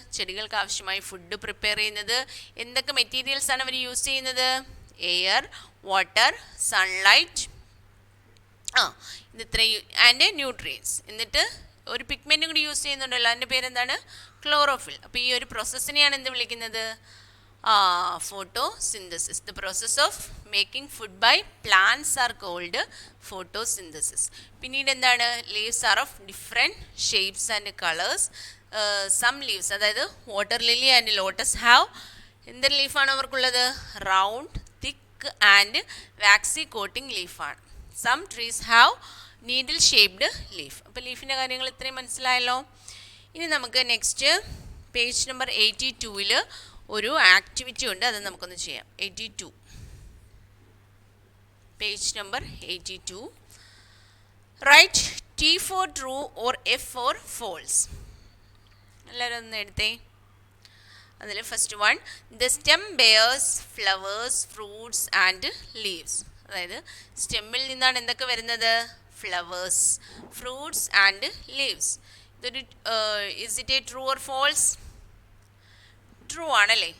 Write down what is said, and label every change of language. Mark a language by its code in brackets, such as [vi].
[ml] ചെടികൾക്ക് ആവശ്യമായി food prepare ചെയ്യുന്നത്. എന്തൊക്കെ മെറ്റീരിയൽസ് ആണ് അവർ യൂസ് ചെയ്യുന്നത്? [en] air, water, sunlight, [ml] ഇത് ഇത്രയും [en] And nutrients. [ml] എന്നിട്ട് ഒരു പിഗ്മെൻറ്റും കൂടി യൂസ് ചെയ്യുന്നുണ്ടല്ലോ, അതിൻ്റെ പേരെന്താണ്? ക്ലോറോഫിൽ. അപ്പോൾ ഈ ഒരു പ്രോസസ്സിനെയാണ് എന്ത് വിളിക്കുന്നത്? [en] photosynthesis. The process of making food by plants are called photosynthesis. [ml] പിന്നീട് എന്താണ്? [en] leaves are of different shapes and colors. Some leaves, അതായത് water lily and lotus have [ml] എന്തൊരു ലീഫാണ് അവർക്കുള്ളത്? [en] Round, thick and waxy coating ലീഫാണ്. Some trees have needle shaped leaf. [ml] അപ്പോൾ ലീഫിൻ്റെ കാര്യങ്ങൾ ഇത്രയും മനസ്സിലായല്ലോ. ഇനി നമുക്ക് നെക്സ്റ്റ് പേജ് നമ്പർ 82-ൽ ഒരു ആക്ടിവിറ്റി ഉണ്ട്, അത് നമുക്കൊന്ന് ചെയ്യാം. [en] 82, page number 82. Write T for true or F for false. [ml] എല്ലാവരും ഒന്ന് എടുത്തേ. [en] അതിൽ first one, the stem bears flowers fruits and leaves. [ml] അതായത് സ്റ്റെമ്മിൽ നിന്നാണ് എന്തൊക്കെ വരുന്നത്? [en] Flowers, fruits and leaves. ഇതൊരു is it a true or false? True [ml] ആണല്ലേ.